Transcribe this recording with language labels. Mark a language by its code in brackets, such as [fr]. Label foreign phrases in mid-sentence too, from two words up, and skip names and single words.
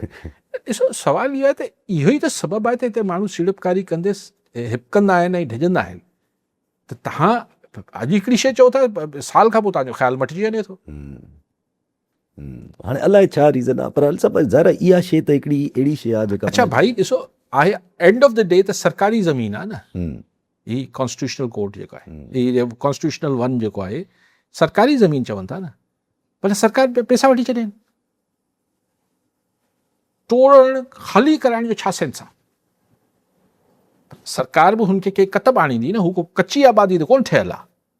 [sd] ॾिसो सुवाल इहो आहे त इहो ई त सबबु आहे त हिते माण्हू सीड़पकारी कंदे हिपकंदा आहिनि ऐं ढिजंदा आहिनि। त तव्हां अॼु हिकिड़ी शइ चओ था, साल खां पोइ तव्हांजो ख़्यालु मटिजी वञे थो। हाणे अलाए छा रीज़न आहे, पर हल सभु ज़रा इहा शइ त हिकिड़ी अहिड़ी शइ आहे जेका अच्छा भाई ॾिसो, आहे [en] end of the day [sd] त सरकारी ज़मीन आहे न। ही [en] constitutional court [sd] जेको आहे, ही कॉन्स्टिट्यूशनल 1 जेको आहे, सरकारी ज़मीन चवनि था न, पर सरकार पैसा वठी छॾनि। तोड़ण ख़ाली कराइण जो छा सेंस आहे? सरकार बि हुनखे के कतब आणींदी न, हू को कची आबादी त कोन ठहियल आहे।